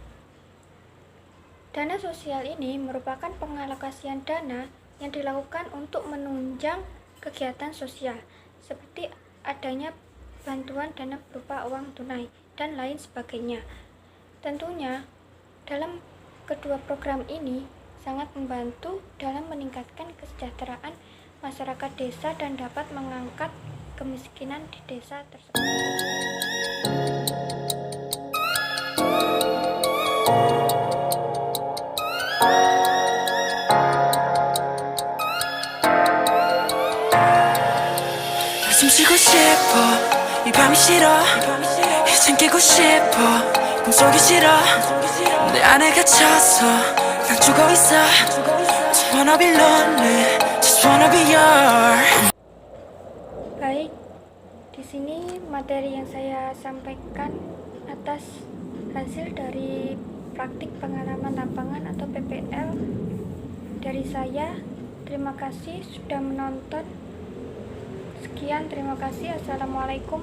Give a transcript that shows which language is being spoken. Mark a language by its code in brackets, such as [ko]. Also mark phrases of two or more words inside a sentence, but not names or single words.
[id] Dana sosial ini merupakan pengalokasian dana yang dilakukan untuk menunjang kegiatan sosial, seperti adanya bantuan dana berupa uang tunai, dan lain sebagainya. Tentunya, dalam kedua program ini sangat membantu dalam meningkatkan kesejahteraan masyarakat desa dan dapat mengangkat kemiskinan di desa tersebut. [ko] 숨쉬고 싶어 이 밤이 싫어 이젠 깨고 싶어 꿈속이 싫어 내 안에 갇혀서 난 죽어있어 [en] Just wanna be lonely Just wanna be yours. [id] Baik, di sini materi yang saya sampaikan atas hasil dari praktik pengalaman lapangan atau PPL dari saya. Terima kasih sudah menonton. Sekian, terima kasih.